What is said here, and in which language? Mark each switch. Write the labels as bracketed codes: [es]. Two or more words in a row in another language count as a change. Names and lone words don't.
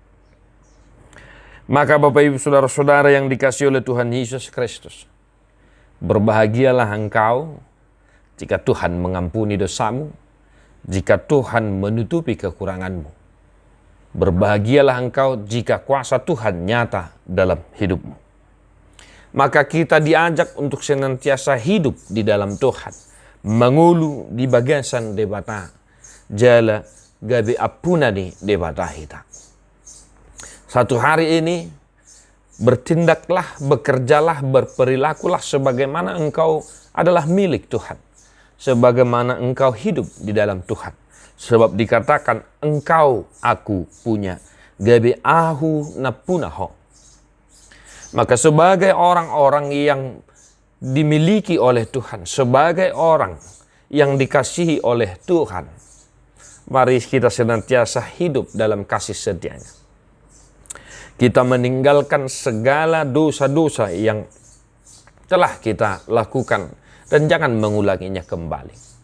[id] Maka Bapak, Ibu, Saudara-saudara yang dikasihi oleh Tuhan Yesus Kristus, berbahagialah engkau jika Tuhan mengampuni dosamu, jika Tuhan menutupi kekuranganmu. Berbahagialah engkau jika kuasa Tuhan nyata dalam hidupmu. Maka kita diajak untuk senantiasa hidup di dalam Tuhan, [bbc] mengulu di bagasan debata, jala gabi apunani debata hita. [id] Satu hari ini, bertindaklah, bekerjalah, berperilakulah sebagaimana engkau adalah milik Tuhan. Sebagaimana engkau hidup di dalam Tuhan. Sebab dikatakan engkau aku punya. [bbc] Gabi ahu napunaho. [id] Maka sebagai orang-orang yang dimiliki oleh Tuhan, sebagai orang yang dikasihi oleh Tuhan, mari kita senantiasa hidup dalam kasih setianya. Kita meninggalkan segala dosa-dosa yang telah kita lakukan dan jangan mengulanginya kembali.